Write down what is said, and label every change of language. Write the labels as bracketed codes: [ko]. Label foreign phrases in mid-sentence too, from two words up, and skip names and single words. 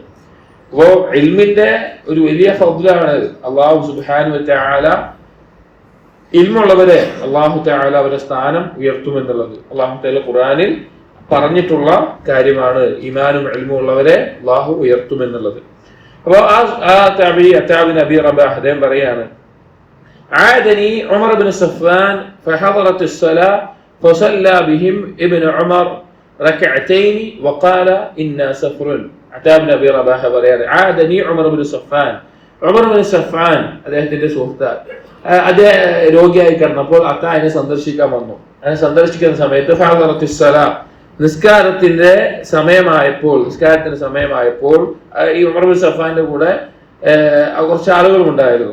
[ml] അപ്പോ ഇൽമിന്റെ ഒരു വലിയ ഫദ്ലാണ് [ar] الله سبحانه وتعالى [ml] ഇൽമുള്ളവരെ [ar] الله تعالى [ml] അവരുടെ സ്ഥാനം ഉയർത്തുമെന്നുള്ളത് [ar] الله تعالى [ml] ഖുർആനിൽ പറഞ്ഞിട്ടുള്ള കാര്യമാണ്. ഈമാനും ഇൽമും ഉള്ളവരെ അല്ലാഹു ഉയർത്തുമെന്നുള്ളത്. അപ്പോൾ അത്താബ് ബിൻ അബി റബാഹ് അദ്ദേഹം പറയാണ്, [ar] عادني عمر بن صفوان فحضرت الصلاة فصلى بهم ابن عمر ركعتين وقال إنا سفر. عتاب بن أبي رباح [ml] പറയാണ്, [ar] عادني عمر بن صفوان. [ml] ഉമർ ബിൻ സഫ്വാൻ അദ്ദേഹത്തിന്റെ സുഹൃത്ത്, അദ്ദേഹം രോഗിയായി കിടന്നപ്പോൾ അത്താഇനെ സന്ദർശിക്കാൻ വന്നു. അങ്ങനെ സന്ദർശിക്കുന്ന സമയത്ത് [ar] فحضرت الصلاة, [ml] നിസ്കാരത്തിന്റെ സമയമായപ്പോൾ ഈ ഉമർ ബിൻ സഫ്വാന്റെ കൂടെ കുറച്ച് ആളുകളും ഉണ്ടായിരുന്നു.